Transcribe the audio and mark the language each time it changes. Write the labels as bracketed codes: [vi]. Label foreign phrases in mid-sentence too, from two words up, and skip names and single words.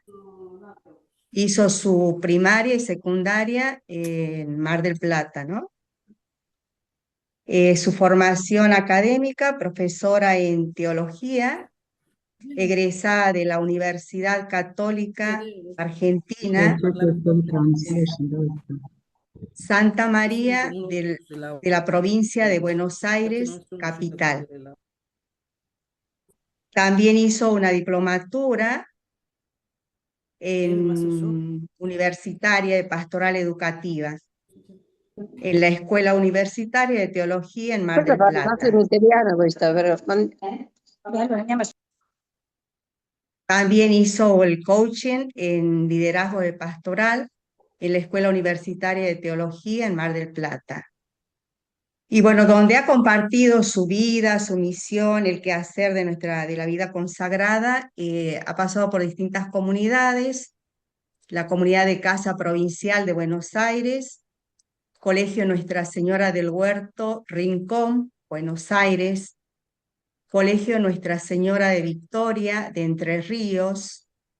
[es] Hizo su primaria y secundaria en Mar del Plata, ¿no? Su formación académica, profesora en teología, egresada de la Universidad Católica Argentina Santa [it] Sì, [es] María [it] comunque ce l'ho. [es] de la provincia de Buenos [it] Infatti [es] Aires, [it] non sono riuscita a [es] capital. [it] vedere la... [es] También hizo una diplomatura [it] È rimasto solo. [es] universitaria de pastoral educativa en la Escuela Universitaria de Teología en Mar [it] Questa [es] del [it] parla anche in [es] Plata. [it] italiano questa, però. [es] También hizo el coaching en liderazgo de pastoral en la Escuela Universitaria de Teología en Mar del Plata. Y bueno, donde ha compartido su vida, su misión, el quehacer de la vida consagrada, ha pasado por distintas comunidades, la comunidad de Casa Provincial de Buenos Aires, Colegio Nuestra Señora del Huerto, Rincón, Buenos Aires, Colegio Nuestra Señora de Victoria, de Entre Ríos,